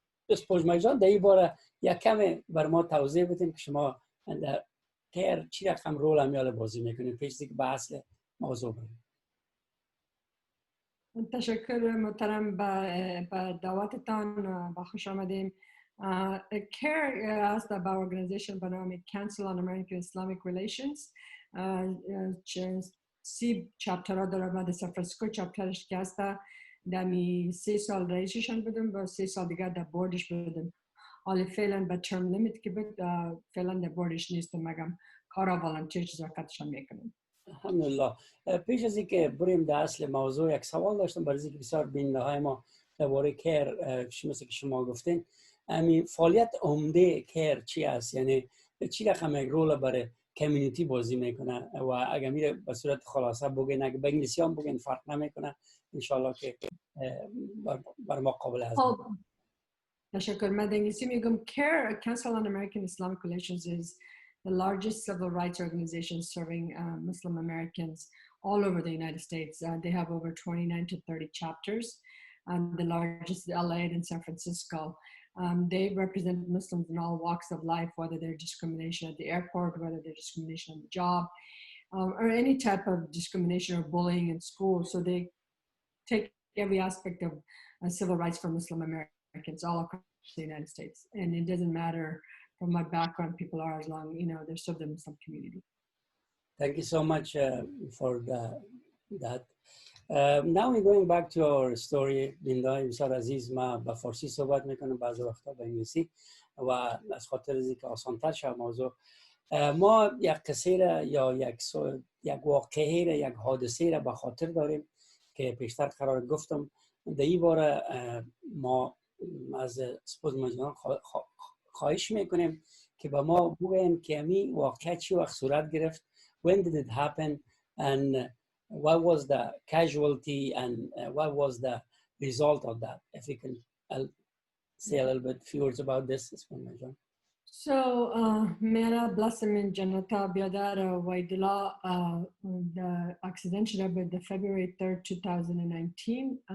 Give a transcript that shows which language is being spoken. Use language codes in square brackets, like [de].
[fa] اسپوجمای جان در این باره یک کم بر ما توضیح بدین که شما در کیر چی رقم رول همیال بازی میکنین پیش که به اصل موضوع بریم. تشکر محترم به دعوتتان، با خوش آمدین. CARE است به ارگانیزیشن به نام Council on American Islamic Relations. 30 چپترها داره و در سان فرانسیسکو چپترش که هست دمی 3 سال رئیسشان بودم و 3 سال دیگر در بوردش بودم. حالا فعلا به ترم لیمیت که بود فعلا در بوردش نیستم، مگم کارا والنتیر چیزاکتشان میکنم. الحمدلله. پیش از اینکه بریم در اصل موضوع یک سوال داشتم برای اینکه بسیار بیننده های ما درباره کیر مثل که شما گفتین همین فعالیت عمده کیر چی است، یعنی چی رقم یک رول برای کمیونیتی بازی میکنه و اگر میره به صورت خلاصه بگین، اگه به انگلیسی هم بگین فرق نمیکنه انشالله که بر ما قابل هضم. تشکر. من در انگلیسی میگم [en] CARE, Council on American Islamic Relations, is the largest civil rights organization serving Muslim Americans all over the United States. They have over 29 to 30 chapters, and the largest is LA and San Francisco. They represent Muslims in all walks of life, whether they're discrimination at the airport, whether they're discrimination on the job, or any type of discrimination or bullying in school. So they take every aspect of civil rights for Muslim Americans all across the United States. And it doesn't matter from what background people are, as long, they're still the Muslim community. Thank you so much for that. Now we're going back to our story. [fa] بیننده بسیار عزیز، ما به فارسی صحبت میکنم، بعضی وقتا به انگلیسی و از خاطر اینکه آسان‌تر شه موضوع. ما یک قصه را یا یک واقعه را، یک حادثه را به خاطر داریم که پیشتر قرار گفتم. در این باره ما از اسپوجمای جان خواهش میکنیم که به ما بگوین که همین واقعه چی وقت صورت گرفت. [en] When did it happen and what was the casualty and what was the result of that. If you can say a little bit few words about this, John. So, Mera Blossom in Janata Biadara Waidila, the accident happened the February 3rd, 2019.